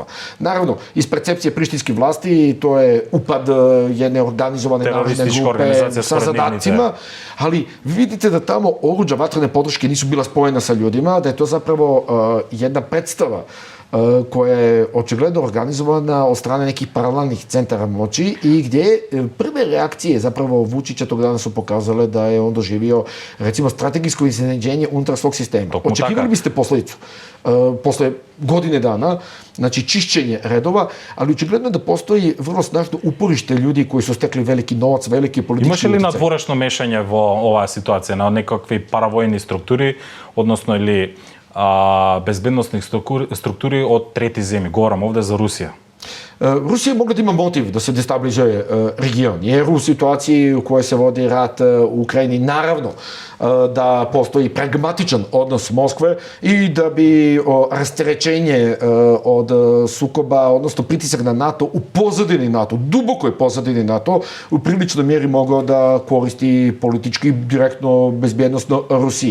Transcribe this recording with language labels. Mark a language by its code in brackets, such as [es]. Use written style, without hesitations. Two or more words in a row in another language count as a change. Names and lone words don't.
[bs] Naravno, iz percepcije prištinskih vlasti to je upad jedne organizovane narodne grupe sa zadacima, ali vidite da tamo oruđa vatrene podrške nisu bila spojena sa ljudima, da je to zapravo jedna predstava koja je očigledno organizovana od strane nekih paralelnih centara moći i gdje prve reakcije zapravo Vučića tog dana su pokazale da je on doživio recimo strategijsko iznenađenje unutar svog sistema. Očekivali biste posljedicu. Posle godine dana, znači čišćenje redova, ali očigledno da postoji vrlo snažno uporište ljudi koji su stekli veliki novac, veliki politički utjecaj. [mk] Имаше ли надворешно мешање во оваа ситуација на некакви паравојни структури, односно или безбедносни структури од трети земји? Говорам овде за Русија. [bs] Rusija mogla da ima motiv da se destabilizuje region, jer u situaciji u kojoj se vodi rat u Ukrajini, naravno da postoji pragmatičan odnos Moskve i da bi rasterećenje od sukoba, odnosno pritisak na NATO u pozadini NATO, dubokoj pozadini NATO, u priličnoj mjeri mogao da koristi politički, direktno, bezbjednostno Rusiji.